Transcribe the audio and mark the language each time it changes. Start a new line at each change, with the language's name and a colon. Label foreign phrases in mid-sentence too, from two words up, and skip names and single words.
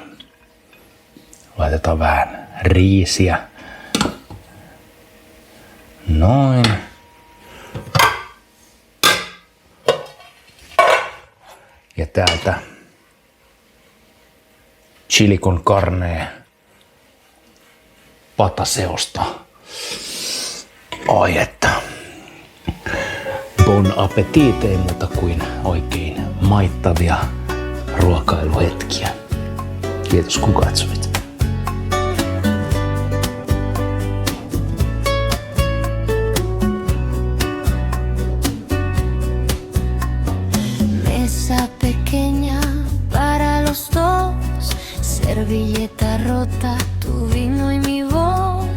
Finnish: Laitetaan vähän riisiä. Noin. Ja täältä chili con carne pataseosta. Ai että.
French: Bon appetit,
Finnish: ei muuta kuin oikein maittavia ruokailuhetkiä. Kiitos kun katsoit.
Spanish: Pequeña para los dos, servilleta rota, tu vino y mi voz.